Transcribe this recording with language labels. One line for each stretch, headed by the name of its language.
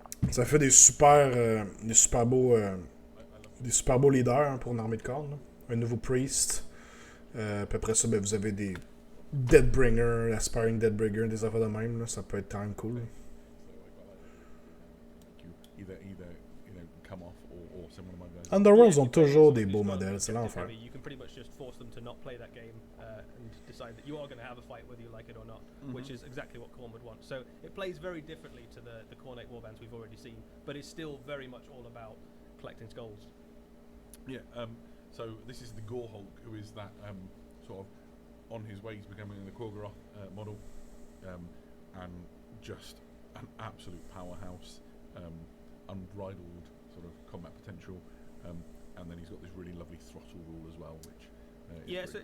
French: Ça fait des super beaux leaders, hein, pour une armée de corps, là. Un nouveau priest. Puis après ça, ben, vous avez des Deadbringer, Aspiring Deadbringer, des affaires de même, là. Ça peut être quand même cool.
English: Either come off or send one of my guys.
French: Underworlds ont toujours des beaux modèles, c'est l'enfer.
English: You can pretty much just force them to not play that game and decide that you are going to have a fight whether you like it or not, which is exactly what Khorne would want. So it plays very differently to the Khornate warbands we've already seen, but it's still very much all about collecting skulls. Yeah. So this is the Gorehulk, who is that sort of on his way to becoming the Korgoth model, and just an absolute powerhouse, unbridled sort of combat potential, and then he's got this really lovely throttle rule as well, which is